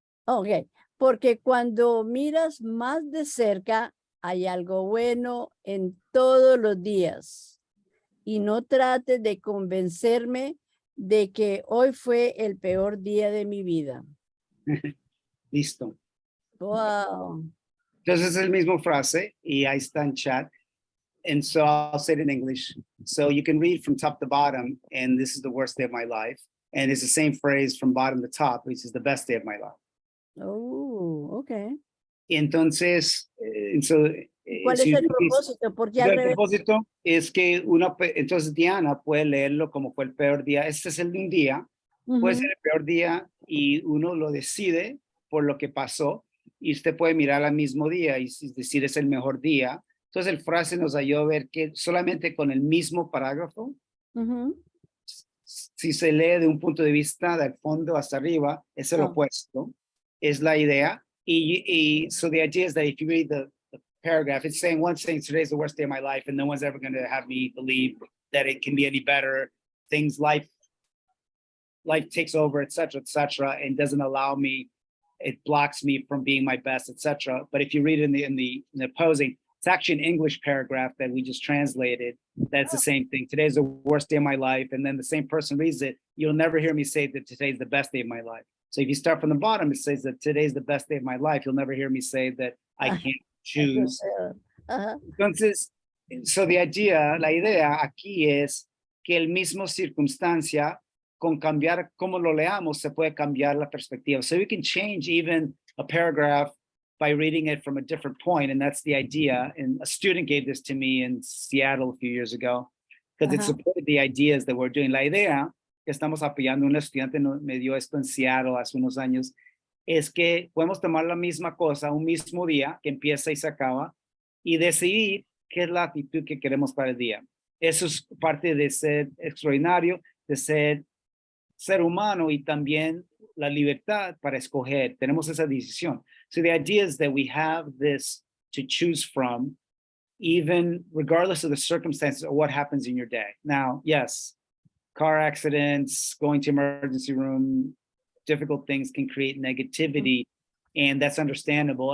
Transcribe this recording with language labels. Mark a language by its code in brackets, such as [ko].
[es] Ok, porque cuando miras más de cerca, hay algo bueno en todos los días. Y no trates de convencerme de que hoy fue el peor día de mi vida. Listo. Wow. Entonces es el mismo frase y ahí está en chat. [en] And so I'll say it in English. So you can read from top to bottom, and this is the worst day of my life. And it's the same phrase from bottom to top, which is the best day of my life. Oh, ok. [es] Y entonces, ¿Cuál es el propósito? Porque al el revés. propósito es que entonces Diana puede leerlo como fue el peor día. Este es el de un día, puede ser el peor día y uno lo decide por lo que pasó y usted puede mirar al mismo día y decir es el mejor día. Entonces el frase nos ayudó a ver que solamente con el mismo parágrafo, si se lee de un punto de vista del fondo hasta arriba, es el opuesto, es la idea. [en] So the idea is that if you read the paragraph, it's saying one thing, today's the worst day of my life, and no one's ever going to have me believe that it can be any better. Life takes over, etc., and doesn't allow me, it blocks me from being my best, etc. But if you read it in the opposing, it's actually an English paragraph that we just translated. That's the same thing. Today's the worst day of my life. And then the same person reads it. You'll never hear me say that today's the best day of my life. So if you start from the bottom, it says that today's the best day of my life. You'll never hear me say that I can't choose. [es] Entonces, so la idea aquí es que el mismo circunstancia, con cambiar cómo lo leamos, se puede cambiar la perspectiva. [en] So we can change even a paragraph by reading it from a different point, and that's the idea. And a student gave this to me in Seattle a few years ago, because it supported the ideas that we're doing. [es] La idea que estamos apoyando, un estudiante me dio esto en Seattle hace unos años, es que podemos tomar la misma cosa, un mismo día que empieza y se acaba, y decidir qué es la actitud que queremos para el día. Eso es parte de ser extraordinario, de ser humano y también la libertad para escoger. Tenemos esa decisión. [en] So the idea is that we have this to choose from, even regardless of the circumstances or what happens in your day. Now, yes, car accidents, going to emergency room, difficult things can create negativity, and that's understandable.